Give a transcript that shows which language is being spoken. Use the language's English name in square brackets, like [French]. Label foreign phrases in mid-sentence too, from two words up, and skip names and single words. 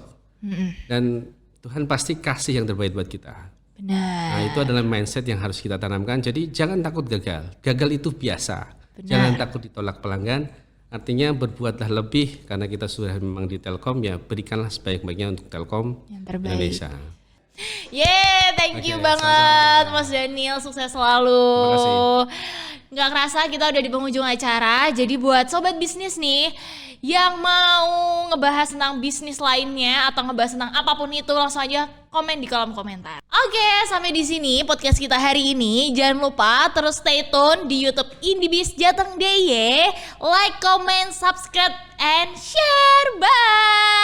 [Indonesian] Dan Tuhan pasti kasih yang terbaik buat kita. Benar. Nah, itu adalah mindset yang harus kita tanamkan. Jadi jangan takut gagal. Gagal itu biasa. Benar. Jangan takut ditolak pelanggan. Artinya berbuatlah lebih karena kita sudah memang di Telkom, ya berikanlah sebaik-baiknya untuk Telkom Indonesia. [English] Thank you [Indonesian] banget Mas Daniel, sukses selalu. Terima kasih. Nggak kerasa kita udah di penghujung acara. Jadi buat sobat bisnis nih yang mau ngebahas tentang bisnis lainnya atau ngebahas tentang apapun itu, langsung aja komen di kolom komentar. Oke, sampai di sini podcast kita hari ini. Jangan lupa terus [English] stay tune [Indonesian] di YouTube Indiebis Jateng DIY. [English] Like, comment, subscribe, and share. Bye.